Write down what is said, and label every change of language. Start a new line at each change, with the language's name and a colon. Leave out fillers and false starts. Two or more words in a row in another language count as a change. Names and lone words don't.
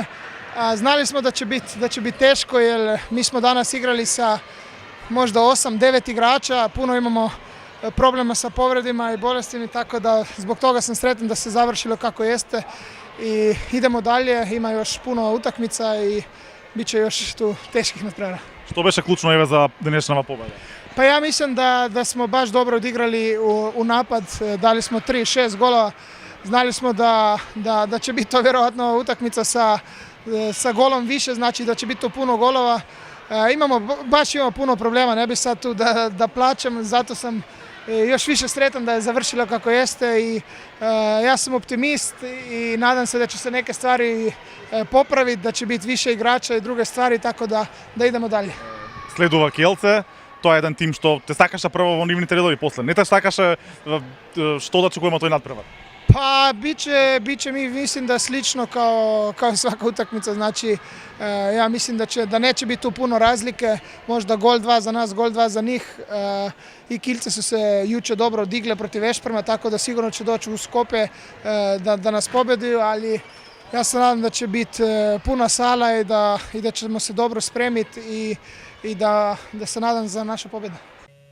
Bosnian: Znali smo da će biti teško jer mi smo danas igrali sa možda 8-9 igrača, puno imamo problema sa povredima i bolestima, tako da zbog toga sam sretan da se završilo kako jeste i idemo dalje, ima još puno utakmica i bit će još tu teških nadprevara.
Macedonian: Што беше клучно еве за денешната победа?
Bosnian: Pa ja mislim da smo baš dobro odigrali u napad, dali smo 3-6 golova, znali smo da će biti to vjerojatno utakmica sa golom više, znači da će biti to puno golova. Baš imamo puno problema, ne bi sad tu da plaćam, zato sam još više sretan da je završilo kako jeste i ja sam optimist i nadam se da će se neke stvari popraviti, da će biti više igrača i druge stvari, tako da idemo dalje.
Macedonian: Следува Келце, тоа е еден тим што те сакаше прво во нивните редови, после не те сакаше, што да очекуваме тој надпревар?
Bosnian: Pa bit će mi mislim da slično kao svaka utakmica, znači ja mislim da neće biti tu puno razlike, možda gol 2 za nas, gol 2 za njih i Kielce su se juče dobro odigle protiv Vešprema, tako da sigurno će doći u Skopje da nas pobjeduju, ali ja se nadam da će biti puna sala i da ćemo se dobro spremiti i da se nadam za našu pobjedu.